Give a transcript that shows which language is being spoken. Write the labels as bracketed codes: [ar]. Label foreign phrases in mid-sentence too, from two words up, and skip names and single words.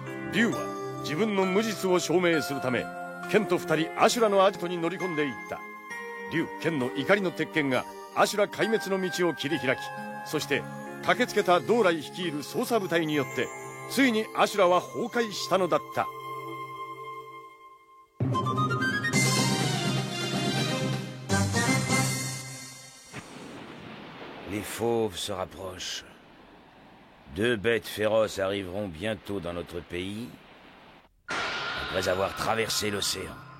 [ja] 竜は自分の無実を証明するため剣と二人アシュラのアジトに乗り込んでいった。竜剣の怒りの鉄拳がアシュラ壊滅の道を切り開き、そして駆けつけたドーライ率いる捜査部隊によってついにアシュラは崩壊したのだった。 [fr] Les fauves se rapprochent. Deux bêtes féroces arriveront bientôt dans notre pays, après avoir traversé l'océan.